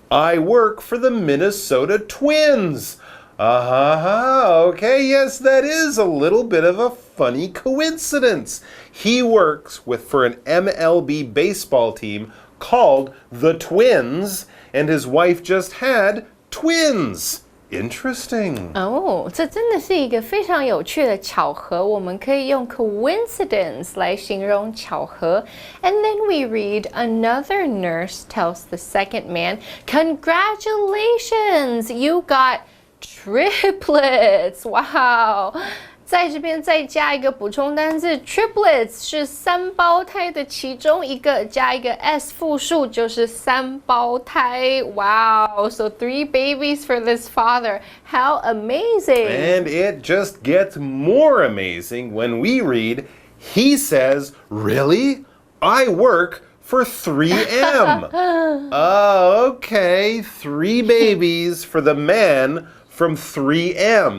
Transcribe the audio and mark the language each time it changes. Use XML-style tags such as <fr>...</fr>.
<en>I work for the Minnesota Twins." Okay, yes, that is a little bit of a funny coincidence. He works for an MLB baseball team called the Twins, and his wife just had twins. Interesting.</en> <zh>这真的是一个非常有趣的巧合，我们可以用 coincidence 来形容巧合。</zh> <en>And then we read, another nurse tells the second man, "Congratulations, you got triplets." Wow.</en> <zh>在这边再加一个补充单字 triplets 是3胞胎的其中一个，加一个 s 复数就是3胞胎。</zh> <en>Wow, so 3 babies for this father. How amazing. And it just gets more amazing when we read, he says, "Really? I work for 3M." Okay, 3 babies for the man from 3M.</en>